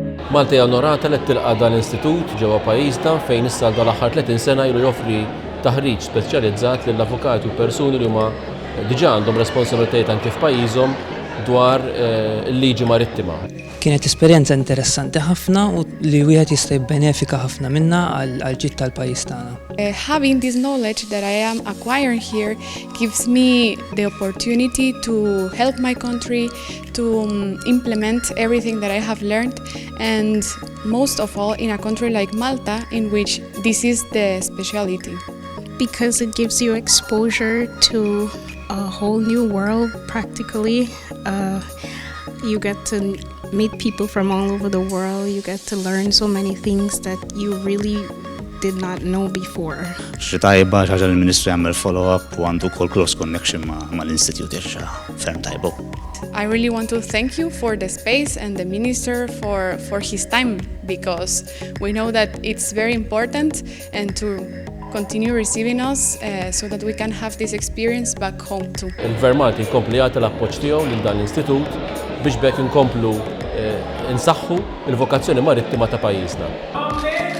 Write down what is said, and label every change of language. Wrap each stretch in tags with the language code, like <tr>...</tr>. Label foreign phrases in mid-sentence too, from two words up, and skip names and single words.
<mt>Malta hija onorata li tilqa' dan l-istitut ġewwa pajjiżna fejn issa dal-aħħar 30 sena ilu joffri taħriġ speċjalizzat lill-avukati u persuni li huma diġà għandhom responsabbiltajiet anke f'pajjiżhom dwar il-liġi marittima. Kienet esperjenza interessanti ħafna u li wieħed jista' jibbenefika ħafna minnha għal ġid tal-pajjiż tagħna.</mt> <en>Having this knowledge that I am acquiring here gives me the opportunity to help my country, to implement everything that I have learned, and most of all in a country like Malta, in which this is the speciality. Because it gives you exposure to a whole new world practically. You get to meet people from all over the world. You get to learn so many things that you really did not know before.</en> <mt>Xi tajba ħaġa l-Ministru jagħmel follow-up u għandu wkoll</mt> <en>cross connection</en> <mt>mal-Institute irxa ferm tajba.</mt> <en>I really want to thank you for the space and the Minister for his time, because we know that it's very important, and to continue receiving us so that we can have this experience back home too.</en> <mt>Il-Gvern Malti jkompli jagħti l-appoġġ tiegħu lil dan l-istitut biex bekk inkomplu insaħħu il-vokazzjoni marittima ta' pajjiżna.</mt>